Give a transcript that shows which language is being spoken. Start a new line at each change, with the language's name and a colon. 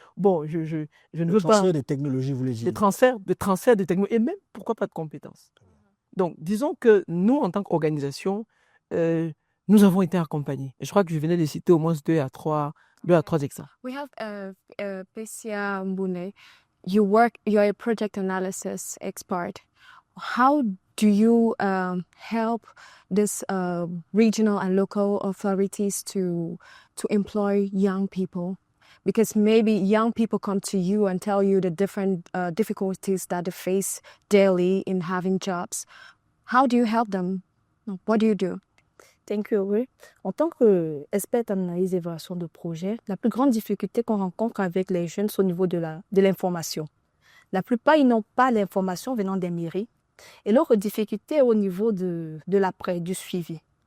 French: Bon, je ne veux pas... Transfert de technologies, vous voulez dire. Des transferts de technologies, et même, pourquoi pas de compétences. Donc, disons que nous, en tant qu'organisation, nous avons été accompagnés. Et je crois que je venais de citer au moins 2 à 3 exemples.
English: We have Pesia Mbune. You're a project analysis expert. How do you help this regional and local authorities to employ young people? Because maybe young people come to you and tell you the different difficulties that they face daily in having jobs. How do you help them? What do you do? Thank you,
French: oui. En tant qu'experte en analyse et évaluation de projet, la plus grande difficulté qu'on rencontre avec les jeunes, c'est au niveau de l'information. La plupart, ils n'ont pas l'information venant des mairies. Et leur difficulté est au niveau de l'après, du suivi.